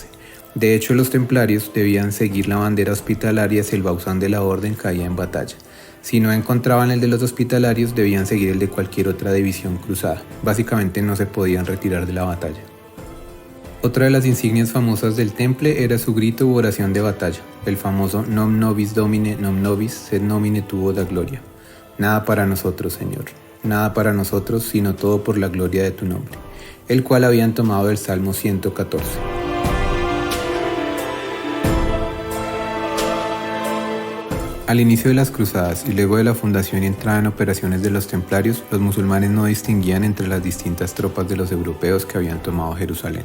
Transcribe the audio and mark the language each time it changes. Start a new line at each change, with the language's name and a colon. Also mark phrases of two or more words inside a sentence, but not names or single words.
Spanish: De hecho, los templarios debían seguir la bandera hospitalaria si el bauzán de la orden caía en batalla. Si no encontraban el de los hospitalarios, debían seguir el de cualquier otra división cruzada. Básicamente no se podían retirar de la batalla. Otra de las insignias famosas del temple era su grito u oración de batalla, el famoso
Latin: Nom nobis Domine, nom nobis, sed nomine tuo da gloria.
Spanish: Nada para nosotros, Señor, nada para nosotros, sino todo por la gloria de tu nombre, el cual habían tomado del Salmo 114. Al inicio de las cruzadas y luego de la fundación y entrada en operaciones de los templarios, los musulmanes no distinguían entre las distintas tropas de los europeos que habían tomado Jerusalén.